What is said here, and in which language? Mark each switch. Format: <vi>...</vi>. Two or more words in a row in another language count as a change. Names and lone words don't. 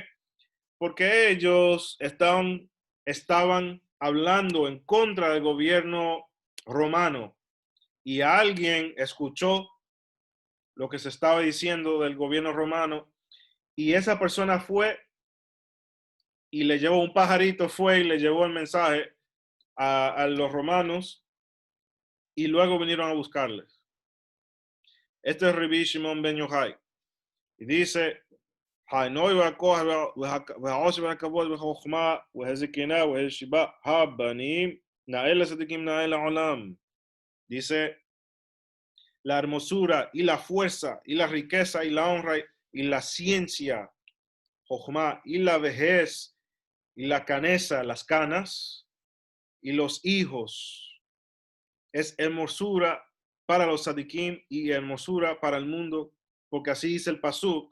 <es>Porque ellos estaban hablando en contra del gobierno romano y alguien escuchó lo que se estaba diciendo del gobierno romano y esa persona fue y le llevó un pajarito, fue y le llevó el mensaje a los romanos y luego vinieron a buscarles. Este es Rabbi Shimon ben Yochai y dice,</es> <he>הנוי והכוח והעושר והכבוד והחוכמה והזקנה והשיבה הבנים נאה לצדיקים נאה לעולם.</he> <es>Dice, la hermosura y la fuerza y la riqueza y la honra y la ciencia, jochma, y la vejez y la canesa, las canas y los hijos. Es hermosura para los sadikim y hermosura para el mundo, porque así dice el pasuk.</es>